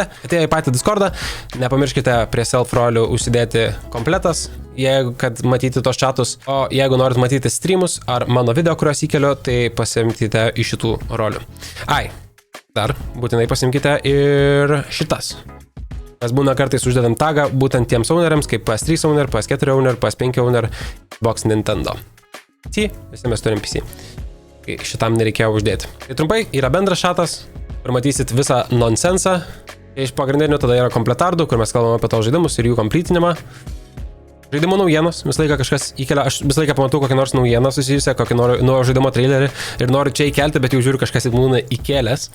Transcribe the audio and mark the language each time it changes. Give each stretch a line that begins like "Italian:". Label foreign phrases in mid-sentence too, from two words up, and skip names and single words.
Lithuanian: Atėję į patį Discord'ą, nepamirškite prie self-rolių užsidėti kompletas, jeigu kad matyti tos chatus, o jeigu norit matyti streamus ar mano video, kuriuos įkeliu, tai pasimkite iš šitų rolių. Dar būtinai pasimkite ir šitas. Mes būna kartais uždedam tagą būtent tiems owneriams, kaip
English: PS3 owner, PS4 owner, PS5 owner,
Lithuanian: Xbox Nintendo. PC, visi mes turim PC. Šitam nereikėjo uždėti. Tai trumpai, yra bendras chatas, kur matysit visą nonsensą. Iš pagrindinių tada yra kompletardų, kur mes kalbame apie to žaidimus ir jų kompletinimą. Žaidimo naujienos, visą laiką kažkas įkelia, aš visą laiką pamatau kokią nors naujieną susijusią, kokį nuo žaidimo trailerį ir noriu čia įkelti, bet jau žiūriu kažkas būna įkelęs.